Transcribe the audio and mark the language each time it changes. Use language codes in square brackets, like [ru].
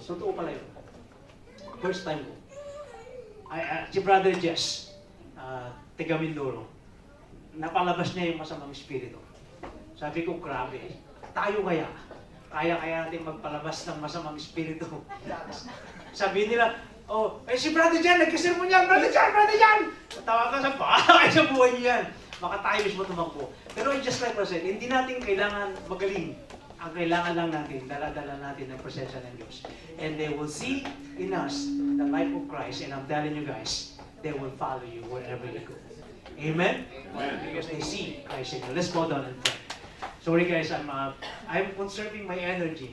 [tl] Totoo pala yun. First time ko. Si Brother Jess, taga Mindoro, napalabas niya yung masamang espiritu. Sabi ko, grabe, tayo kaya natin magpalabas ng masamang espiritu. Sabi nila, si Brother Jan, nagkasirmon yan, Brother Jan! Tawa ka sa bahay sa buhay niyan. Baka tayo mismo tumakbo. Pero [en] just like I said, [tl] hindi natin kailangan magaling. Ang kailangan lang natin, dala-dala natin ang presensya ng Diyos. [en] And they will see in us the life of Christ, and I'm telling you guys, they will follow you wherever you go. Amen? Because they see Christ in you. Let's go down and pray. Sorry guys, I'm conserving my energy.